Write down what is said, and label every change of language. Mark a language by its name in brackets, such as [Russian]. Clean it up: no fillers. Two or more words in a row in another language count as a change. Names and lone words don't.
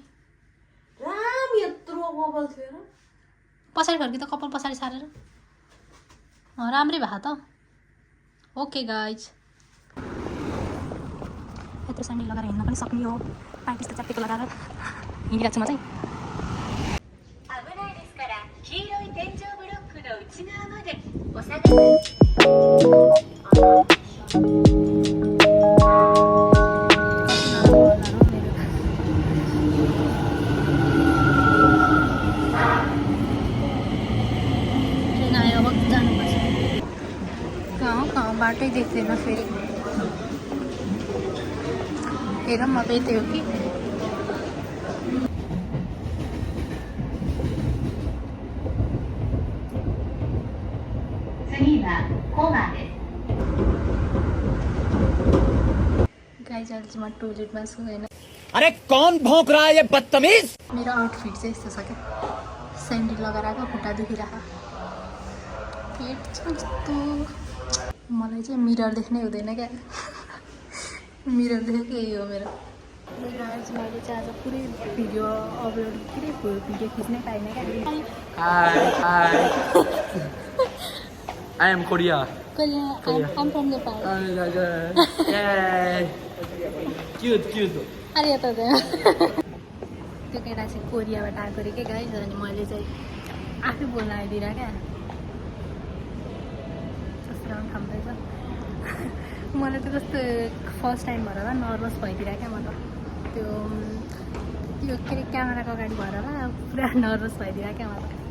[Nepali] राम यत्रो कपाल थियो र पछाडि फर्कि त कपाल पछाडि सारेर राम्रै भयो त [English] okay guys [Nepali] यत्रो स्यान्डल लगाएर हिँड्न पनि सक्ने हो पाइ त्यस्तो च्याप्टेको लगाएर हिँडिरहेको छु म चाहिँ [Japanese] 危ないですから黄色い天井ブロックの内側までお下がり [Nepali] ट्रेन आयो अब जानुपर्छ कहाँ बाटै देख्दैन फेरि हेरौँ अब यतै हो कि गाइज अहिले चाहिँ म टोइलेटमा छु होइन [Hindi] अरे कौन भौंक रहा है ये बदतमीज [Nepali] मेरो आउटफिट चाहिँ यस्तो छ क्या स्यान्डल लगाएर आएको खुट्टा दुखिरहेको पेट छ कस्तो मलाई चाहिँ मिरर देख्नै हुँदैन क्या मिरर देखेको यही हो मेरो मैले चाहिँ आज पुरै [English] video upload [Nepali] पुरै भिडियो खिच्नै पाइनँ क्या [English] I am Korea. I'm from Nepal. Cute. [Nepali] अरे यता चाहिँ त्यो केटा चाहिँ कोरियाबाट आएको अरे क्या गाइज अनि मैले चाहिँ आफै बोल्न आइदिएर क्या कस्तो राम्रो खाँदैछ मलाई त कस्तो [English] first time [Nepali] भएर होला नर्भस भइदिएर क्या म त त्यो के अरे क्यामेराको अगाडि भएर होला पुरा नर्भस भइदिएर क्या म त